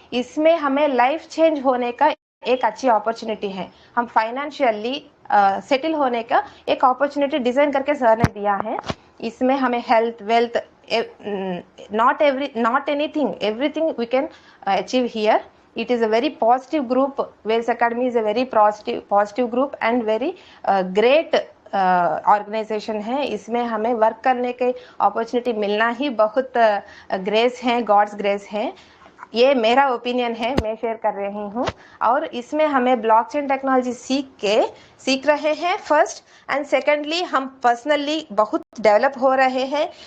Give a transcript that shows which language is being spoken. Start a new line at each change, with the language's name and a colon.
Hindi: इसमें हमें life change होने का एक अच्छी अपॉर्चुनिटी है. हम फाइनेंशियली सेटल होने का एक अपॉर्चुनिटी डिजाइन करके सर ने दिया है. इसमें हमें
English: Health, wealth, not anything, everything we can achieve here. It is a very positive group. Wales Academy is a very positive group and very great organisation है.
Hindi: इसमें हमें वर्क करने के अपॉर्चुनिटी मिलना ही बहुत ग्रेस है, गॉड्स ग्रेस है. ये मेरा ओपिनियन है, मैं शेयर कर रही हूँ. और इसमें हमें ब्लॉकचेन टेक्नोलॉजी सीख रहे हैं फर्स्ट, एंड सेकेंडली हम पर्सनली बहुत डेवलप हो रहे हैं.